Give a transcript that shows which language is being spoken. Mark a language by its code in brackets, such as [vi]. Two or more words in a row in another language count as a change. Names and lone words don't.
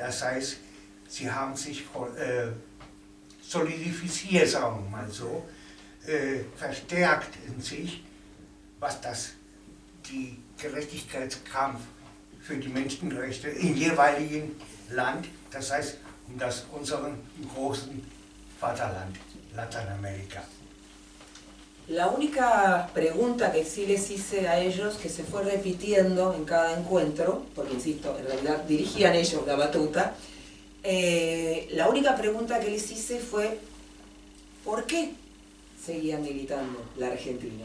[de] Das heißt, sie haben sich solidifiziert, sagen wir mal so, verstärkt in sich, was die Gerechtigkeitskampf für die Menschenrechte im jeweiligen Land, das heißt unseren großen Vaterland, Lateinamerika. [es] La única pregunta que sí les hice a ellos, que se fue repitiendo en cada encuentro, porque insisto, en realidad dirigían ellos la batuta, la única pregunta que les hice fue ¿por qué seguían militando la Argentina?